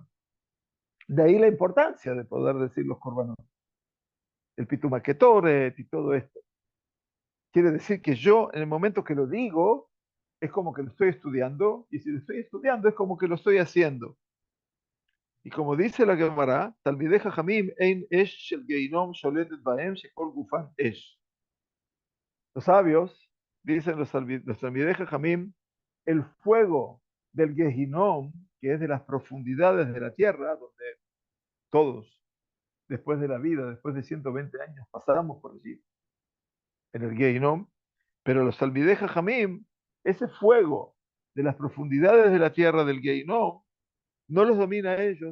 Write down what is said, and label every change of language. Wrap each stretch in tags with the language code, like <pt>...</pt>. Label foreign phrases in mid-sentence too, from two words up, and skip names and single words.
<es>De ahí la importancia de poder decir los Corbanot. El Pitumaquetoret y todo esto. Quiere decir que yo, en el momento que lo digo, es como que lo estoy estudiando, y si lo estoy estudiando, es como que lo estoy haciendo. Y como dice la Gemara,</es> <he>תלמידי חכמים אין אש של גיהנום שולטת בהם שכל גופן אש.</he> <es>Los sabios, dicen los</es> <he>תלמידי חכמים,</he> <es>el fuego del Gehinom, que es de las profundidades de la tierra, donde todos, después de la vida, después de 120 años, pasamos por allí, en el Gehinom, pero los</es> <he>תלמידי חכמים,</he> <es>ese fuego de las profundidades de la tierra del Gehinom, no los domina a ellos.</es>